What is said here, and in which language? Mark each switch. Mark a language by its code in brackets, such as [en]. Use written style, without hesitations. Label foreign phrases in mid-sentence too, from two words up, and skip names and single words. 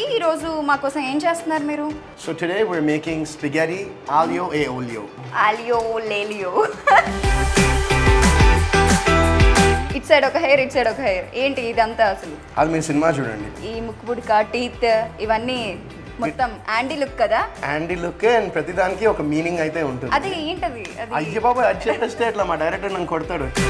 [te] రోజు మా కోసం ఏం చేస్తున్నారు మీరు? [en] So today we're making spaghetti aglio e olio. [it] Aglio lelio. [te] ఇట్ సైడ్ ఒక హెయిర్, ఇట్ సైడ్ ఒక హెయిర్. ఏంటి ఇదంతా అసలు? అది మీరు సినిమా చూడండి. ఈ ముక్కుపుడిక, టీత్ ఇవన్నీ మొత్తం యాండీ లుక్ కదా? యాండీ లుక్ అండ్ ప్రతిదానికి ఒక మీనింగ్ అయితే ఉంటుంది. అది ఏంటది? అది అయ్య బాబా అది చెప్పేస్తే ఎట్లా మా డైరెక్టర్ నన్ను కొడతాడు.